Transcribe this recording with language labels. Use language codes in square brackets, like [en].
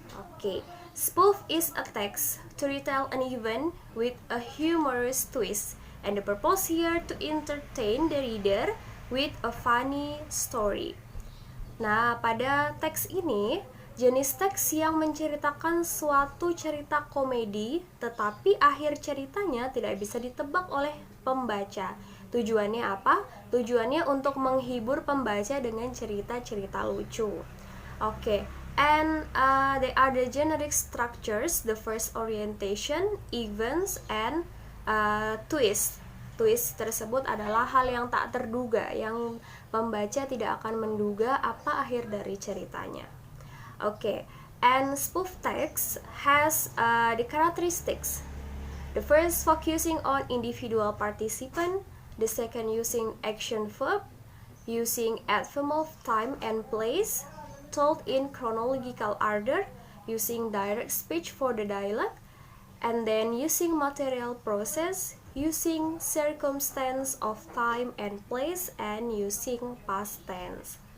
[en] Okay, spoof is a text to retell an event with a humorous twist, and the purpose here to entertain the reader with a funny story. [id] Nah, pada teks ini, jenis teks yang menceritakan suatu cerita komedi, tetapi akhir ceritanya tidak bisa ditebak oleh pembaca. Tujuannya apa? Tujuannya untuk menghibur pembaca dengan cerita-cerita lucu. [en] Okay, and they are the generic structures, the first orientation, events, and twist. [id] Twist tersebut adalah hal yang tak terduga, yang pembaca tidak akan menduga apa akhir dari ceritanya. [en] Okay, and spoof text has the characteristics. The first focusing on individual participant, the second using action verb, using adverb of time and place, told in chronological order, using direct speech for the dialogue, and then using material process, using circumstance of time and place, and using past tense.